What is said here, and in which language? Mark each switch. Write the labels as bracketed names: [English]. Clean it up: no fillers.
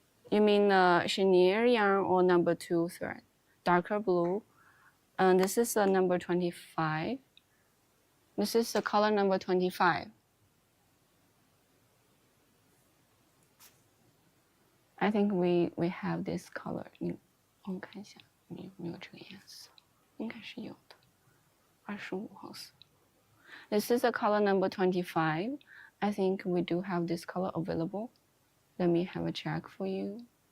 [English] You mean the chenille yarn or number 2 thread? Darker blue. This is the number 25. This is the color number 25. I think we have this color. [Chinese] 我们看一下有没有这个颜色，应该是有的。 25号色。 [English] This is the color number 25. I think we do have this color available. Let me have a check for you.